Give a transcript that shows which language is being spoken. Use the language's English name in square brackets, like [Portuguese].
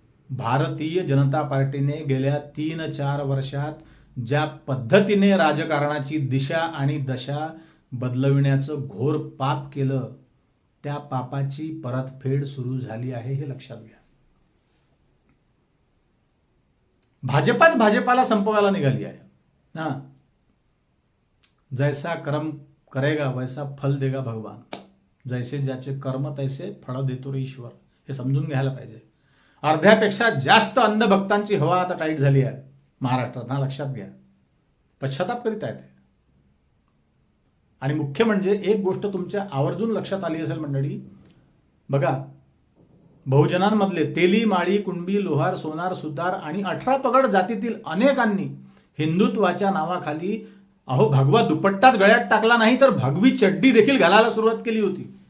[Marathi] भारतीय जनता पार्टीने गेल्या 3-4 वर्षात ज्या पद्धतीने राजकारणाची दिशा आणि दशा बदलविण्याचं घोर पाप केलं, त्या पापाची परतफेड सुरू झाली आहे, हे लक्षात घ्या. भाजपाच भाजपाला संपवायला निघाली आहे ना. [Hindi] जैसा कर्म करेगा वैसा फल देगा भगवान. [Marathi] जैसे ज्याचे कर्म तैसे फळ देतो रे ईश्वर. हे समजून घ्यायला पाहिजे. अर्ध्यापेक्षा जास्त अंधभक्तांची हवा आता टाईट झाली आहे महाराष्ट्रात, हा लक्षात घ्या. पश्चाताप करीत आहेत. आणि मुख्य म्हणजे एक गोष्ट तुमच्या आवर्जून लक्षात आली असेल मंडळी, बघा, बहुजनांमधले तेली, माळी, कुणबी, लोहार, सोनार, सुतार आणि 18 पगड जातीतील अनेकांनी हिंदुत्वाच्या नावाखाली अहो भगवा दुपट्टाच गळ्यात टाकला नाही तर भगवी चड्डी देखील घालायला सुरुवात केली होती.